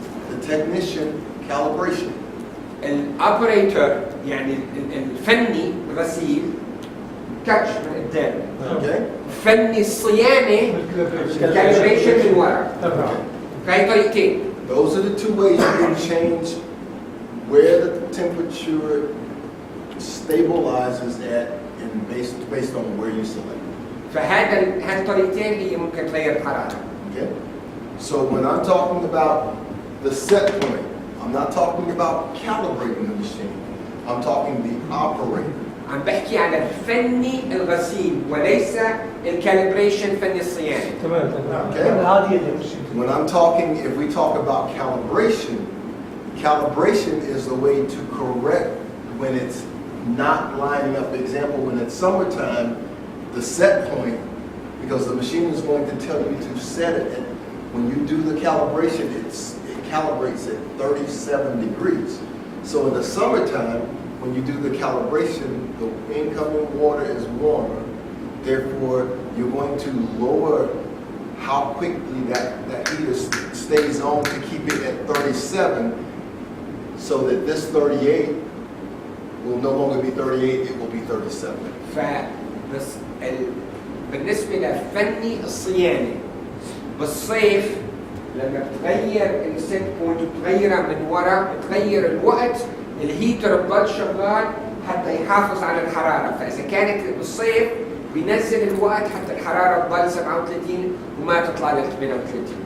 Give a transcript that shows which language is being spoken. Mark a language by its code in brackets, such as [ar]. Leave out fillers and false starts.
[en] the technician, calibration. [ar] الاوبريتور يعني الفني الغسيل تاتش من قدام. [en] Okay. [ar] فني الصيانة كالبريشن من ورا. فهي طريقتين. [en] Those are the two ways you can change where the temperature stabilizes at and based on where you select. [ar] فهذا الطريقتين هي ممكن تغير الحرارة. [en] Okay? So when I'm talking about the set point, I'm not talking about calibrating the machine. I'm talking the operator. [ar] عم بحكي على الفني الغسيل وليس الكاليبريشن فني الصيانة. تمام. [en] Okay. [ar] هذه اللي مش. [en] When I'm talking, if we talk about calibration, calibration is the way to correct when it's not lining up. For example, when it's summertime, the set point, because the machine is going to tell you to set it, and when you do the calibration, it calibrates at 37 degrees. So in the summertime, when you do the calibration, the incoming water is warmer. Therefore, you're going to lower how quickly that heater stays on to keep it at 37, so that this 38 will no longer be 38, it will be 37. [ar] فبس بالنسبة لفني الصيانة بالصيف لما بتغير السيت بوينت وتغيرها من ورا بتغير الوقت الهيتر بضل شغال حتى يحافظ على الحرارة. فإذا كانت بالصيف بينزل الوقت حتى الحرارة تضل 37 وما تطلع ل 38.